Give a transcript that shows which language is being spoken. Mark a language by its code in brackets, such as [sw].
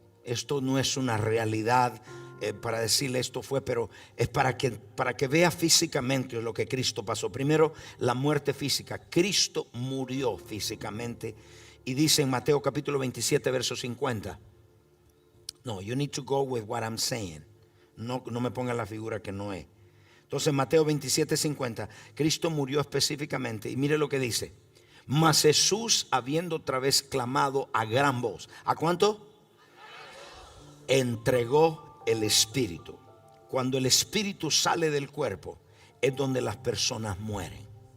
[es] Esto no es una realidad para decirle esto fue, pero es para que vea físicamente lo que Cristo pasó. Primero, la muerte física. Cristo murió físicamente, y dice en Mateo capítulo 27 verso 50. [en] No, you need to go with what I'm saying. [es] No me ponga la figura que no es. Entonces Mateo 27, 50, Cristo murió específicamente, y mire lo que dice: mas Jesús, habiendo otra vez clamado a gran voz, ¿a cuánto? Entregó el espíritu. Cuando el espíritu sale del cuerpo, es donde las personas mueren.